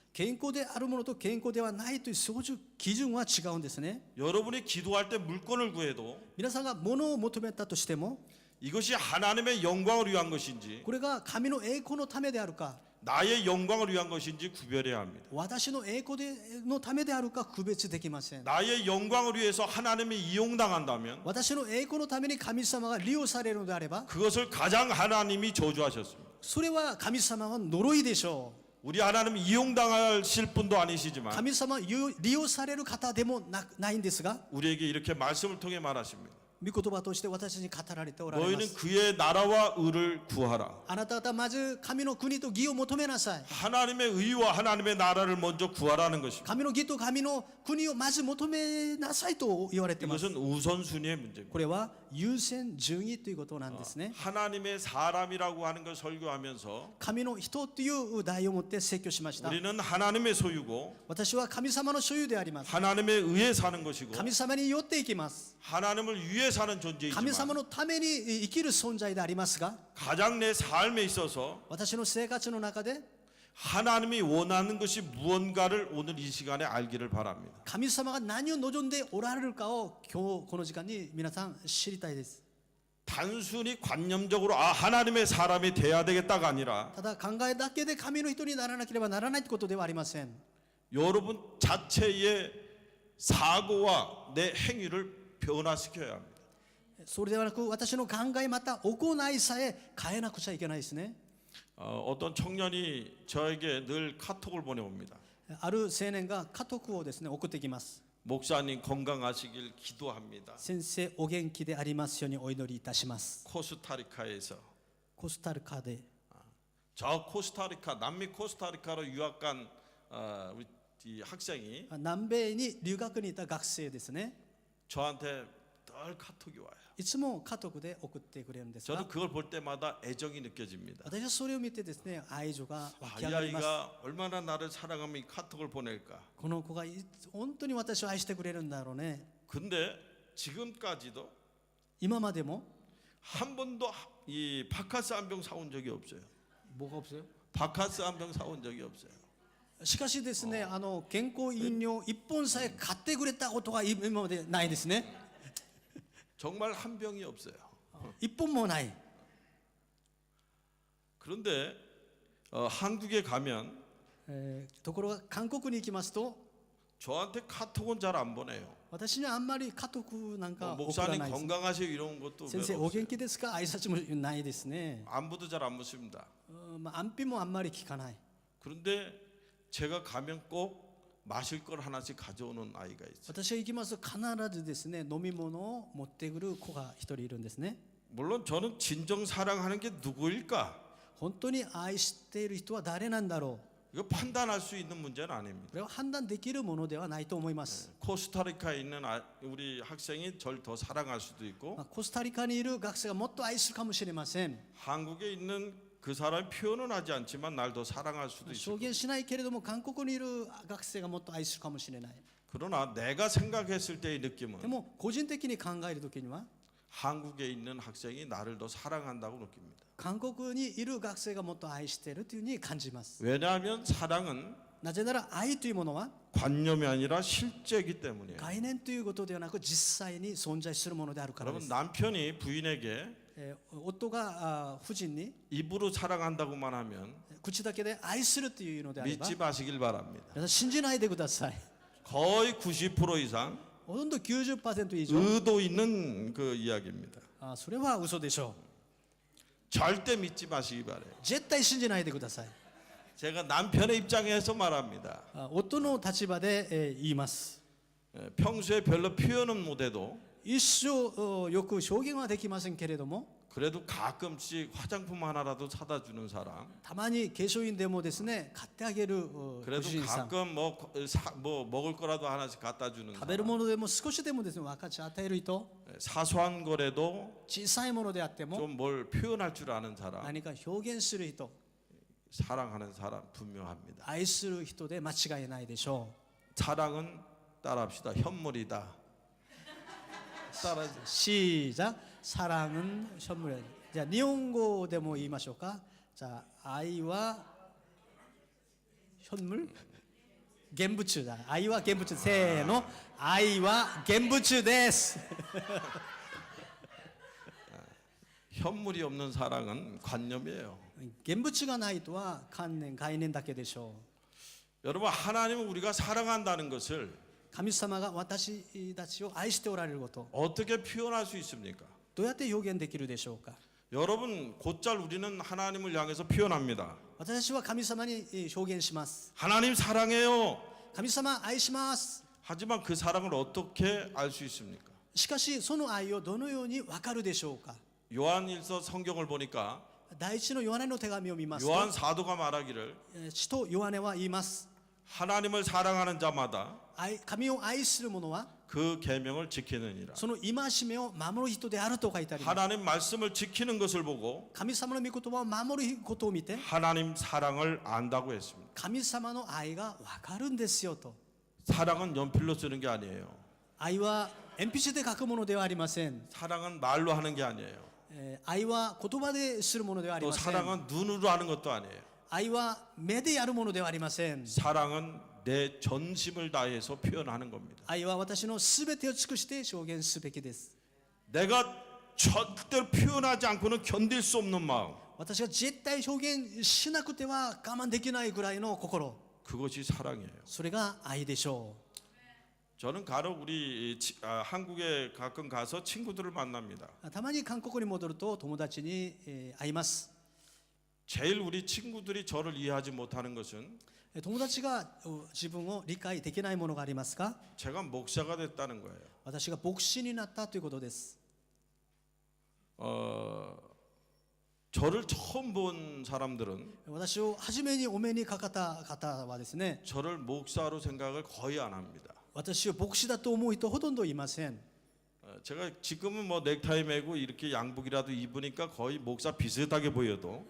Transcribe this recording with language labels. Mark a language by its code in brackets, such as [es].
[ja] 健康であるものと健康ではないというそういう基準は違うんですね。 [ko] 여러분이 기도할 때 물건을 구해도 [ja] 皆さんが物を求めたとしても [ko] 이것이 하나님의 영광을 위한 것인지 [ja] これが神の栄光のためであるか [ko] 나의 영광을 위한 것인지 구별해야 합니다. [ja] 私の栄光のためであるか区別できません。 [ko] 나의 영광을 위해서 하나님이 이용당한다면 [ja] 私の栄光のために神様が利用されるのであれば [ko] 그것을 가장 하나님이 저주하셨습니다. [ja] それは神様は呪いでしょう。 [ko] 우리 하나님은 이용당하실 분도 아니시지만 [ja] 神様は利用される方でもないんですが [ko] 우리에게 이렇게 말씀을 통해 말하십니다. [ja] 御言葉として私たちに語られておられま [ko] 너희는 [ja] す。 [ko] 그의 나라와 의를 구하라. [ja] あなた方はまず神の国と義を求めなさい。 [ko] 하나님의 의와 하나님의 나라를 먼저 구하라는 것입니다. [ja] 神の義と神の国をまず求めなさいと言われています。 [ko] 이것은 우선순위의 문제입니다. [ja] これは優先順位ということなんですね。 [ko] 하나님의 사람이라고 하는 걸 설교하면서 [ja] 神の人という題を持って説教しました。 [ko] 우리는 하나님의 소유고 [ja] 私は神様の所有であります。 [ko] 하나님의 의에 사는 것이고 [ja] 神様によって生きます。 [ko] 하나님을 위해 사는 존재이지만 [ja] 様のために生きる存在でありますが、 [ko] 가장 내 삶에 있어서 [ja] 私の生活の中で [ko] 하나님이 원하는 것이 무언가를 오늘 이 시간에 알기를 바랍니다. [ja] 神様が何を望んでおられるかを今日この時間に皆さん知りたいです。 [ko] 단순히 관념적으로 하나님의 사람이 돼야 되겠다가 아니라 [ja] ただ考えだけで神の人にならなければならないということではありません。 [ko] 여러분 자체의 사고와 내 행위를 변화시켜야 합니다. [ja] それではなく私の考えまた行いさえ変えなくちゃいけないですね。 [ko] 어떤 청년이 저에게 늘 카톡을 보내옵니다. [ja] ある青年が家督をですね送ってきます。 [ko] 목사님 건강하시길 기도합니다. [ja] 先生お元気でありますようにお祈りいたします。 [ko] 코스타리카에서 [ja] コスタリカで [ko] 저 코스타리카 남미 코스타리카로 유학 간 우리 이 학생이 [ja] 南米に留学にいた学生ですね。 [ko] 저한테 늘 카톡이 와요. [ja] いつも家督で送ってくれるんですが、 [ko] 저도 그걸 볼 때마다 애정이 느껴집니다. [ja] 私はそれを見てですね愛情が湧き [ko] 이 [ja] 上がります。 [ko] 아이가 얼마나 나를 사랑하면 이 카톡을 보낼까. [ja] この子が本当に私を愛してくれるんだろうね。 [ko] 근데 지금까지도 [ja] 今までも [ko] 한 번도 이 바카스 한 병 사온 적이 없어요. 뭐가 없어요? 바카스 한 병 사온 적이 없어요. [ja] しかしですね、健康飲料一本さえ買ってくれたことが今までないですね。 [ko] 정말 한 병이 없어요. [ja] 一本もない。 [ko] 그런데 한국에 가면 [ja] ところが韓国に行きますと [ko] 저한테 카톡은 잘 안 보내요. [ja] 私にはあんまり家督なんか送ら [ko] 목사님 [ja] ないです。 [ko] 건강하세요 이런 것도 [ja] 先生 [ko] 별로 [ja] お [ko] 없어요. [ja] 元気ですか挨拶もないですね。 [ko] 안부도 잘 안 묻습니다. [ja] 安否もあんまり聞かない。 [ko] 그런데 제가 가면 꼭 마실 걸 하나씩 가져오는 아이가 있어요. [ja] 私が行きますと必ずですね飲み物を持ってくる子が一人いるんですね。 [ko] 물론 저는 진정 사랑하는 게 누구일까? [ja] 本当に愛している人は誰なんだろう。 [ko] 이거 판단할 수 있는 문제는 아닙니다. [ja] これは判断できるものではないと思います。 [ko] 코스타리카에 있는 우리 학생이 절 더 사랑할 수도 있고 [ja] コスタリカにいる学生がもっと愛するかもしれません。 [ko] 한국에 있는 그 사람이 표현은 하지 않지만 날 더 사랑할 수도 [ja] 証 [ko] 있고 [ja] 言しないけれども韓国にいる学生がもっと愛するかもしれない。 [ko] 그러나 내가 생각했을 때의 [ja] で [ko] 느낌은 [ja] も個人的に考えるときには [ko] 한국에 있는 학생이 나를 더 사랑한다고 느낍니다. [ja] 韓国にいる学生がもっと愛しているというふうに感じます。 [ko] 왜냐하면 사랑은 [ja] なぜなら愛というものは [ko] 관념이 아니라 실제이기 때문이에요. [ja] 概念ということではなく実際に存在するものであるからで [ko] 여러분 [ja] す。 [ko] 남편이 부인에게 [ja] 夫が夫人に [ko] 입으로 사랑한다고만 하면 [ja] 口だけで愛するというのであれば [ko] 믿지 마시길 바랍니다. [ja] 皆さん信じないでください。 [ko] 거의 90% 이상 [ja] ほとんど 90% 以上 [ko] 의도 있는 그 이야기입니다. [ja] それは嘘でしょう。 [ko] 절대 믿지 마시기 바래요. [ja] 絶対信じないでください。 [ko] 제가 남편의 입장에서 말합니다. [ja] 夫の立場で言います。 [ko] 평소에 별로 표현은 못해도 [ja] 一生よく表現はできませんけれども [ko] 그래도 가끔씩 화장품 하나라도 사다 주는 사람. [ja] たまに化粧品でもですね買ってあげるご [ko] 그래도 [ja] 主人さん [ko] 가끔 뭐 먹을 거라도 하나씩 갖다 주는 [ja] 食べる [ko] 사람. [ja] ものでも少しでもですね分かち与える人 [ko] 사소한 거라도 [ja] 小さいものであっても [ko] 좀 뭘 표현할 줄 아는 사람. [ja] 何か表現する人 [ko] 사랑하는 사람 분명합니다. [ja] 愛する人で間違いないでしょ [ko] 사랑은 따라합시다. 현물이다. 따라 う。시작 사랑은 선물이다。 [ja] じゃあ日本語でも言いましょうか。じゃあ愛は현물現物だ。愛は現物。せーの。愛は現物です。 [ko] 현물이 없는 사랑은 관념이에요. [ja] 現物がないとは観念概念だけでしょう。 [ko] 여러분 하나님은 우리가 사랑한다는 것을 [ja] 神様が私たちを愛しておられること、 [ko] 어떻게 표현할 수 있습니까? [ja] どうやって表現できるでしょうか。 [ko] 여러분 곧잘 우리는 하나님을 향해서 표현합니다. [ja] 私たちは神様に表現します。 [ko] 하나님 사랑해요. [ja] 神様愛します。 [ko] 하지만 그 사랑을 어떻게 알 수 있습니까? [ja] しかしその愛をどのように分かるでしょうか。 [ko] 요한일서 성경을 보니까 [ja] 第一のヨハネの手紙を見ますと [ko] 요한 사도가 말하기를 [ja] 使徒ヨハネは言います。 [ko] 하나님을 사랑하는 자마다 [ja] 神を愛する者は [ko] 그 계명을 지키느니라. [ja] その戒めを守る人であると書いてあります。 [ko] 하나님 말씀을 지키는 것을 보고 [ja] 神様の御言葉を守ることを見て [ko] 하나님 사랑을 안다고 했습니다. [ja] 神様の愛が分かるんですよと。 [ko] 사랑은 연필로 쓰는 게 아니에요. [ja] 愛は鉛筆で書くものではありません。 [ko] 사랑은 말로 하는 게 아니에요. [ja] 愛は言葉でするものではあり [ko] 또 [ja] ません。 [ko] 사랑은 눈으로 하는 것도 아니에요. [ja] 愛は目でやるものではありません。 [ko] 사랑은 내 전심을 다해서 표현하는 겁니다. [ja] 愛は私のすべてを尽くして表現すべきです。 [ko] 내가 절대로 표현하지 않고는 견딜 수 없는 마음. [ja] 私が絶対表現しなくては我慢できないぐらいの心、 [ko] 그것이 사랑이에요. [ja] それが愛でしょ [ko] 저는 간혹 우리 한국에 가끔 가서 친구들을 만납니다. [ja] う。たまに韓国に戻ると友達に会います。 [ko] 제일 우리 친구들이 저를 이해하지 못하는 것은 [ja] 友達が自分を理解できないものがありますか。 [ko] 제가 목사가 됐다는 거예요. [ja] 私が牧師になったということです。 [ko] 저를 처음 본 사람들은 [ja] 私を初めにお目にかかった方はですね、 [ko] 저를 목사로 생각을 거의 안 합니다. [ja] 私を牧師だと思う人ほとんどいません。 [ko] 제가 지금은 뭐 넥타이 매고 이렇게 양복이라도 입으니까 거의 목사 비슷하게 보여도